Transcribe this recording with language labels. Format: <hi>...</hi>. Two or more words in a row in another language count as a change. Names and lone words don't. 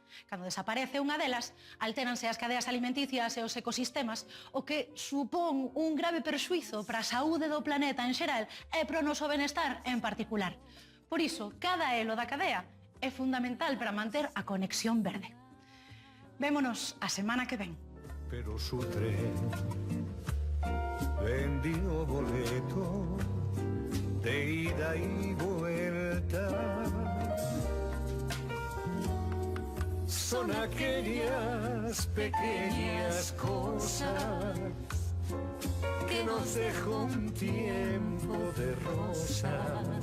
<gl>Cando desaparece unha delas, altéranse as cadeas alimenticias e os ecosistemas, o que supón un grave perxuízo para a saúde do planeta en xeral e para o noso benestar en particular. Por iso, cada elo da cadea é fundamental para manter a conexión verde. Vémonos a semana que ven.</gl> <es>Pero su tren vendió boleto de ida y vuelta. Son aquellas pequeñas cosas que nos dejó un tiempo de rosas</es>